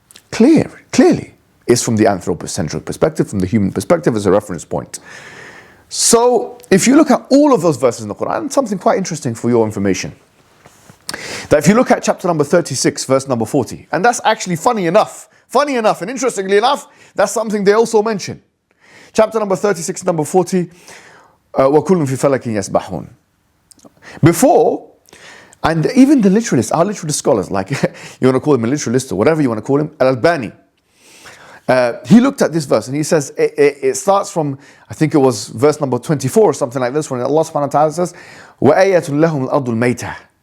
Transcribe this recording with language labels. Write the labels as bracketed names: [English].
[English] Clearly, is from the anthropocentric perspective, from the human perspective as a reference point. So, if you look at all of those verses in the Quran, something quite interesting for your information. That if you look at chapter number 36, verse number 40, and that's actually funny enough, and interestingly enough, that's something they also mention. Chapter number 36, number 40, [Arabic] وَكُلٌ فِي فَلَكٍ يَسْبَحُونَ. [English] Before, and even the literalists, our literalist scholars, like you want to call him a literalist or whatever you want to call him, Al-Albani, he looked at this verse and he says, it starts from, I think it was verse number 24 or something like this, when Allah subhanahu wa ta'ala says, [Arabic] وَأَيَّةٌ لَهُمُ الْأَرْضُ الْمَيْتَةِ.